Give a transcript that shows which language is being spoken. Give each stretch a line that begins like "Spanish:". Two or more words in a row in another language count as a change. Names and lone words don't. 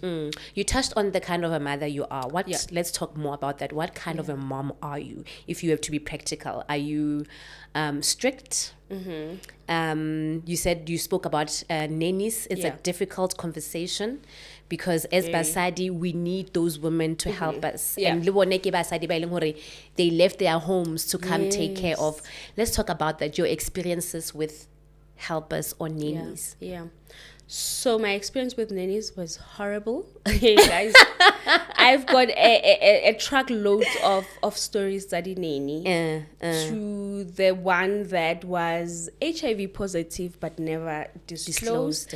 English: You touched on the kind of a mother you are. Let's talk more about that. What kind of a mom are you? If you have to be practical, are you strict? You said you spoke about nannies. It's a difficult conversation because as basadi we need those women to help us. Yeah. And
Southern Sotho: le bone ke basadi ba e leng hore
English: they left their homes to come take care of. Let's talk about that, your experiences with helpers or nannies. Yeah. So my experience with nannies was horrible. Hey guys, I've got a truckload of stories studying nanny to the one that was HIV positive but never disclosed